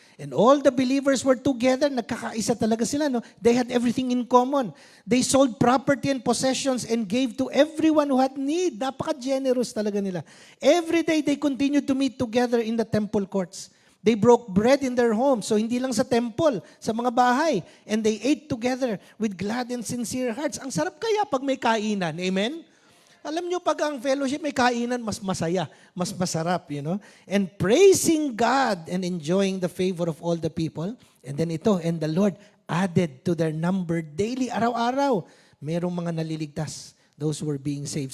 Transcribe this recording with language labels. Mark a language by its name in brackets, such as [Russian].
[English] And all the believers were together, [Filipino] nagkakaisa talaga sila, no? [English] They had everything in common. They sold property and possessions and gave to everyone who had need. [Filipino] Napaka-generous talaga nila. [English] Every day, they continued to meet together in the temple courts. They broke bread in their homes. [Filipino] So hindi lang sa temple, sa mga bahay. [English] And they ate together with glad and sincere hearts. [Filipino] Ang sarap kaya pag may kainan. Amen? Alam nyo, pag ang fellowship may kainan, mas masaya, mas masarap, [English] you know. And praising God and enjoying the favor of all the people. And then ito, and the Lord added to their number daily, [Filipino] araw-araw, merong mga naliligtas, [English] those who were being saved.